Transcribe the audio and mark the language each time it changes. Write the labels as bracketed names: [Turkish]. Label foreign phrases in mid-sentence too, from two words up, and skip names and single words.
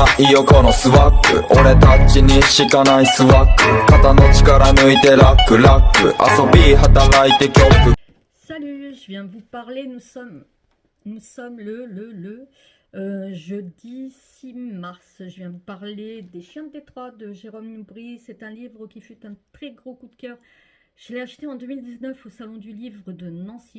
[Japanese] いよこのスワッグ俺たちにしかないスワッグ肩の力抜いてラックラック遊び働いて曲 [French] Salut, je viens vous parler, nous sommes le jeudi 6 mars. Je viens vous parler des Chiens de Détroit de Jérôme Noubry. C'est un livre qui fut un très gros coup de cœur. Je l'ai acheté en 2019 au Salon du Livre de Nancy.